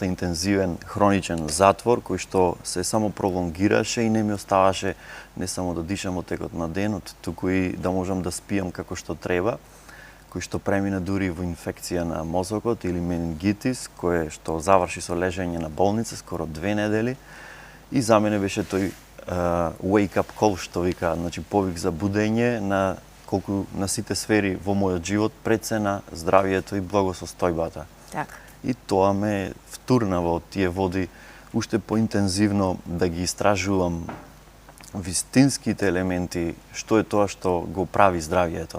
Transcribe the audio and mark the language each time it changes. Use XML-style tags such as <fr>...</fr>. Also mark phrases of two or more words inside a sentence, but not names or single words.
<mk>интензивен хроничен затвор кој што се само пролонгираше и не ми оставаше не само да дишам од текот на денот, туку и да можам да спиам како што треба, кој што премина дури во инфекција на мозокот или менингитис, кој што заврши со лежење на болница скоро 2 недели. И за мене беше тој</mk> <en>wake-up call,</en> <mk>што вика, значи повик за будење на колку на сите сфери во мојот живот, пред се на здравието и благосостојбата. Така. И тоа ме втурна во тие води уште поинтензивно да ги истражувам вистинските елементи, што е тоа што го прави здравието.</mk>